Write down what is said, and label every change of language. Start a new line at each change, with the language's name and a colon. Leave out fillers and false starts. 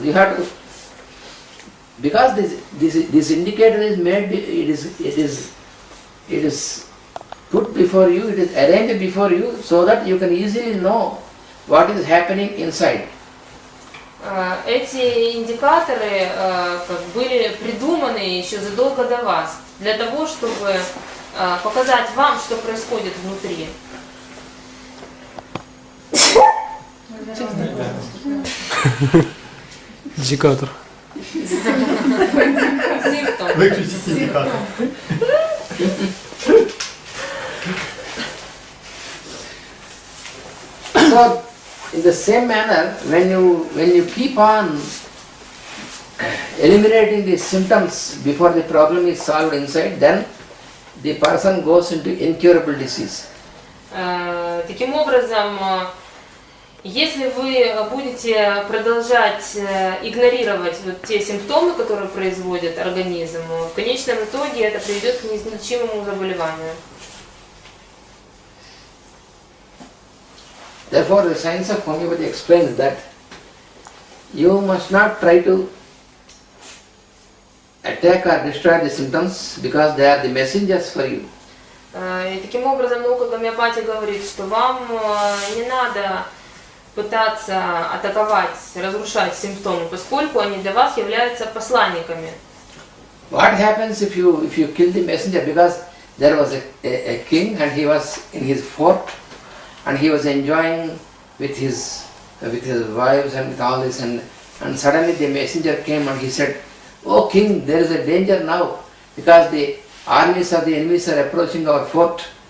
English: You have to, because this indicator is made, it is put before you, it is arranged before you, so that you can easily know what is happening inside.
Russian: Эти индикаторы были придуманы еще задолго до вас, для того, чтобы показать вам, что происходит внутри. Индикатор. Выключить индикатор.
English: So, in the same manner, when you keep on eliminating the symptoms before the problem is solved inside, then the person goes into incurable disease.
Russian: Таким образом, если вы будете продолжать игнорировать вот те симптомы, которые производит организм, в конечном итоге это приведет к неизлечимому заболеванию.
English: Therefore, the science of homeopathy explains that you must not try to attack or destroy the symptoms because they are the messengers for you.
Russian: И таким образом наука гомеопатии говорит, что вам не надо пытаться атаковать, разрушать симптомы, поскольку они для вас являются посланниками.
English: What happens if you kill the messenger? Because there was a king and he was in his fort and he was enjoying with his wives and with all this, and suddenly the messenger came and he said, "Oh king, there is a danger now because the armies of the enemies are approaching our fort.